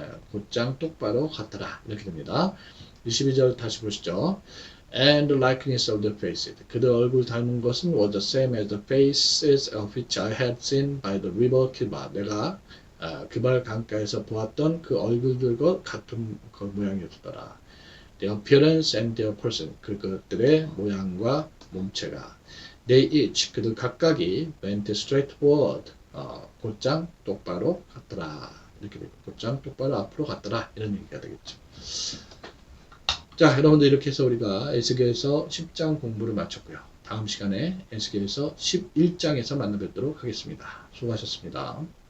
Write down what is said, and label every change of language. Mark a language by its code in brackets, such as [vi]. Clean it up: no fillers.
[ko] 곧장 똑바로 같더라 이렇게 됩니다. 22절 다시 보시죠. [en] And the likeness of the faces. [ko] 그들 얼굴 닮은 것은 [en] was the same as the faces of which I had seen by the river Kibar. [ko] 내가 그발 강가에서 보았던 그 얼굴들과 같은 그 모양이었더라. [en] Their appearance and their person. [ko] 그것들의 모양과 몸체가. [en] They each. [ko] 그들 각각이 [en] went straight forward. [ko] 곧장 똑바로 갔더라. 이렇게 되고 곧장 똑바로 앞으로 갔더라. 이런 얘기가 되겠죠. 자, 여러분들 이렇게 해서 우리가 에스겔서 10장 공부를 마쳤고요. 다음 시간에 에스겔서 11장에서 만나 뵙도록 하겠습니다. 수고하셨습니다.